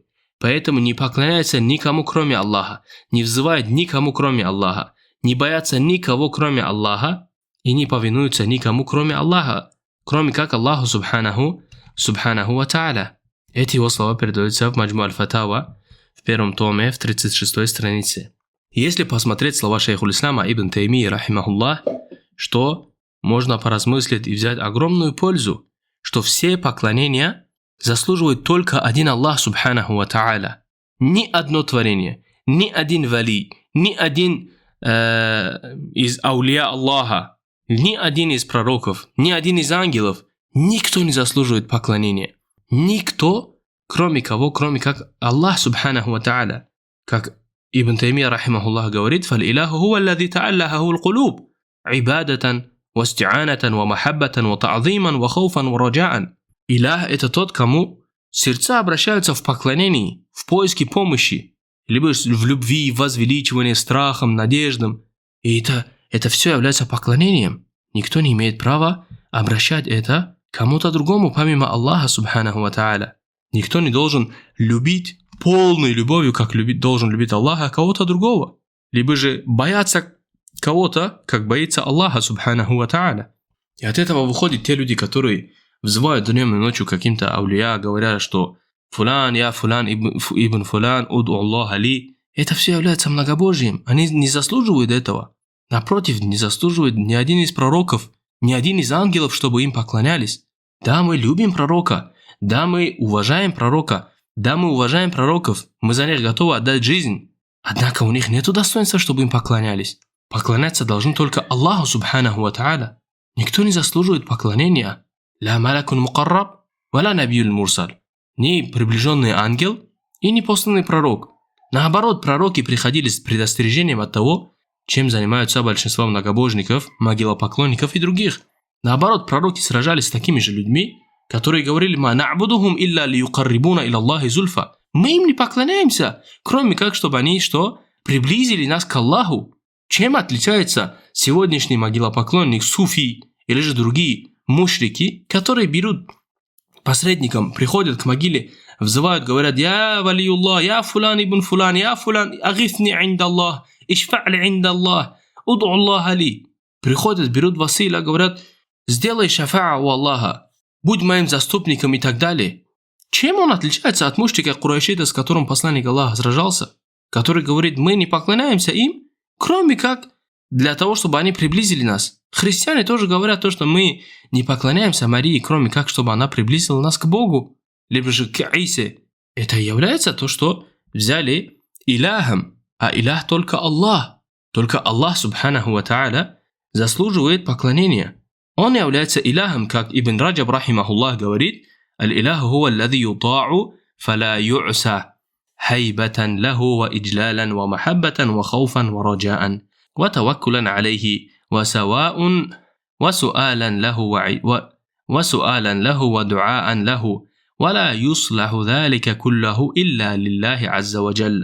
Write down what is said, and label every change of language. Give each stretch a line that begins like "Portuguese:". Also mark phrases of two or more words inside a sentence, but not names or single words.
Russian: Поэтому не поклоняется никому, кроме Аллаха, не взывает никому, кроме Аллаха, не боятся никого, кроме Аллаха, и не повинуются никому, кроме Аллаха, кроме как Аллаху
Arabic: سبحانه وتعالى.
Russian: Эти его слова передаются в Маджму аль-Фатава, в первом томе, в 36 странице. Если посмотреть слова шейху Ислама Ибн Таймии, рахимахуллах, что можно поразмыслить и взять огромную пользу, что все поклонения заслуживают только один Аллах субханаху ва та'аля. Ни одно творение, ни один вали, ни один из
Arabic: أولياء الله,
Russian: ни один из пророков, ни один из ангелов, никто не заслуживает поклонения. Никто, кроме кого, кроме как Аллах
Arabic: سبحانه وتعالى.
Russian: Как Ибн Таймия, рахимахуллах, говорит:
Arabic: «فالإله هو الذي تألهه القلوب عبادة واستعانة ومحبة وتعظيما وخوفا ورجاء».
Russian: Илях – это тот, кому сердца обращаются в поклонении, в поиске помощи, либо в любви, возвеличивании, страхом, надеждам. И это все является поклонением. Никто не имеет права обращать это кому-то другому, помимо Аллаха
Arabic: سبحانه وتعالى.
Russian: Никто не должен любить полной любовью, как должен любить Аллаха, кого-то другого. Либо же бояться кого-то, как боится Аллаха
Arabic: سبحانه وتعالى.
Russian: И от этого выходят те люди, которые взывают днем и ночью каким-то аулия, говоря, что
Arabic: «فلان، يا فلان بن فلان، ادع الله لي».
Russian: Это все является многобожием. Они не заслуживают этого. Напротив, не заслуживает ни один из пророков, ни один из ангелов, чтобы им поклонялись. Да, мы любим пророка. Да, мы уважаем пророка. Да, мы уважаем пророков. Мы за них готовы отдать жизнь. Однако у них нет достоинства, чтобы им поклонялись. Поклоняться должны только Аллаху
Arabic: سبحانه وتعالى.
Russian: Никто не заслуживает поклонения.
Arabic: «لا ملك مقرب ولا نبي مرسل».
Russian: Ни приближенный ангел и не посланный пророк. Наоборот, пророки приходили с предостережением от того, чем занимаются большинство многобожников, могилопоклонников и других. Наоборот, пророки сражались с такими же людьми, которые говорили:
Arabic: «ما نعبدهم إلا ليقربونا إلى الله زلفى».
Russian: Мы им не поклоняемся, кроме как, чтобы они что? Приблизили нас к Аллаху. Чем отличается сегодняшний могилопоклонник, суфи или же другие мушрики, которые берут посредником, приходят к могиле, взывают, говорят:
Arabic: «يا ولي الله، يا فلان بن فلان، يا فلان، أغثني عند الله، اشفع لي عند الله، ادع الله لي».
Russian: Приходят, берут василя, говорят: «Сделай шафа'а у Аллаха, будь моим заступником» и так далее. Чем он отличается от мушрика Курайшида, с которым посланник Аллаха сражался, который говорит: мы не поклоняемся им, кроме как для того, чтобы они приблизили нас. Христиане тоже говорят то, что мы не поклоняемся Марии, кроме как, чтобы она приблизила нас к Богу, либо же к Исе. Это и является то, что взяли иляхом, а илях только Аллах. Только Аллах,
Arabic: سبحانه وتعالى,
Russian: заслуживает поклонения. Он является иляхом, как Ибн Раджаб, рахимахуллах, говорит:
Arabic: «الإله هو الذي يطاع فلا يعصى هيبة له وإجلالا ومحبة وخوفا ورجاء وتوكلا عليه وسواء وسؤالا له ودعاء له, ولا يصلح ذلك كله إلا لله عز وجل.